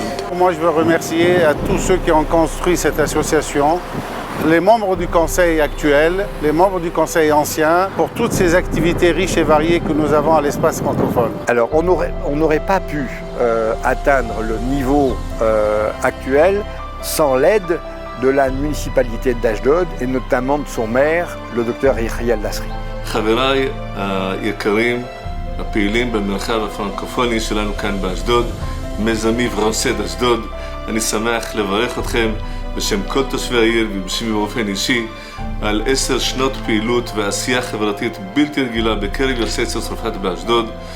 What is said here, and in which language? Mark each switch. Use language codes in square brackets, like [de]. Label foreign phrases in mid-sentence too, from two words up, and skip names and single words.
[fr] Moi, je veux remercier à tous ceux qui ont construit cette association, les membres du conseil actuel, les membres du conseil ancien, pour toutes ces activités riches et variées que nous avons à l'espace francophone. Alors, on n'aurait pas pu atteindre le niveau actuel sans l'aide de la municipalité d'Ashdod et notamment de son maire, le docteur Yehiel Lasri. [he] חבריי היקרים, הפעילים במרחב הפרנקופוני שלנו כאן באשדוד, מיזמי ורנסד אשדוד, אני שמח לברך אתכם בשם כל תושבי העיר ובשמי באופן אישי על 10 שנות פעילות ועשייה חברתית בלתי רגילה בקרב יוצאי צרפת באשדוד,